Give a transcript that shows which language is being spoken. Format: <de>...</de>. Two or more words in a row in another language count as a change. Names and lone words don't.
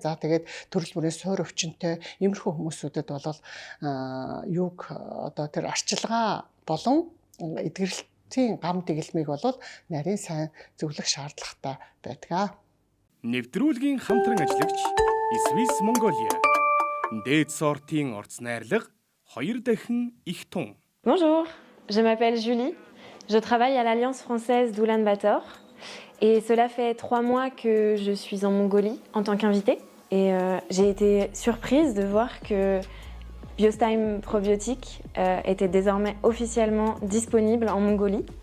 <mn>За тэгээд төрөл бүрийн суур өвчнөд иймэрхүү хүмүүсүүдэд бол юуг одоо тэр арчилгаа болон эдгэрэлтийн гам дэглэмийг бол нарийн сайн зөвлөх шаардлагатай байдаг. Нэвтрүүлгийн хамтран ажиллагч Swiss Mongolia. Дээд сортын орц найрлага 2 дахин их тун.</mn> <fr>Bonjour, je m'appelle Julie. Je travaille à l'Alliance française d'Oulan-Bator. Et cela fait 3 mois que je suis en Mongolie en tant qu'invitée. Et j'ai été surprise de voir que Biostime Probiotique était désormais officiellement disponible en Mongolie.</fr>